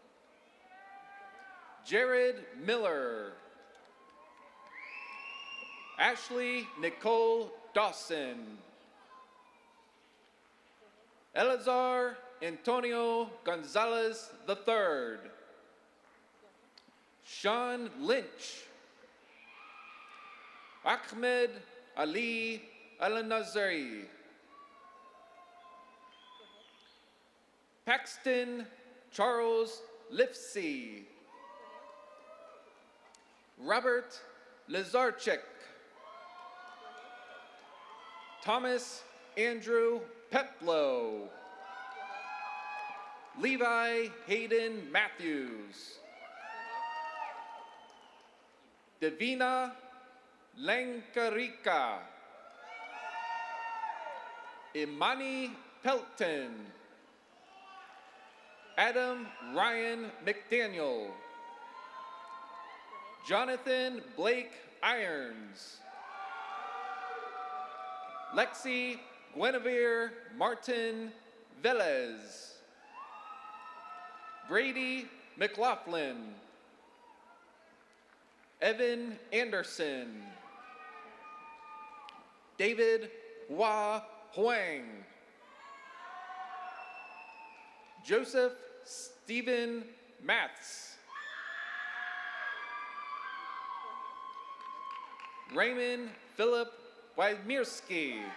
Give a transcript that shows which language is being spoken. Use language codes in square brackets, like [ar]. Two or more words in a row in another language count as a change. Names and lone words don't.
[en] Jared Miller, Ashley Nicole Dawson. Elazar Antonio Gonzalez III. Sean Lynch. Ahmed Ali Al-Nazari. Paxton Charles Lifsey. Robert Lazarchik. Thomas Andrew Peplow. Levi Hayden Matthews. Davina Lankarika. Imani Pelton. Adam Ryan McDaniel. Jonathan Blake Irons. Lexi Guinevere Martin Velez. Brady McLaughlin. Evan Anderson. David Hua Huang. Joseph Stephen Maths. Raymond Philip Wymirski.